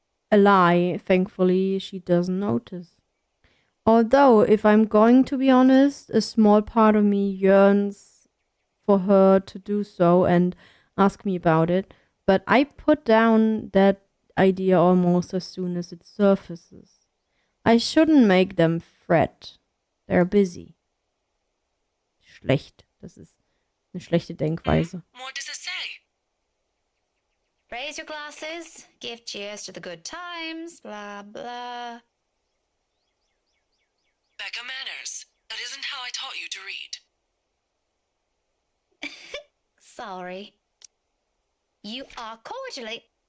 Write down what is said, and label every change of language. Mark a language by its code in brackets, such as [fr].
[en] A lie, thankfully, she doesn't notice. Although, if I'm going to be honest, a small part of me yearns for her to do so and ask me about it, but I put down that idea almost as soon as it surfaces. I shouldn't make them fret. They're busy. [de] Schlecht. Das ist eine schlechte Denkweise. [en] What does it say? Raise your glasses, give cheers to the good times, blah, blah. Becca manners. That isn't how I taught you to read. Sorry. You are cordially...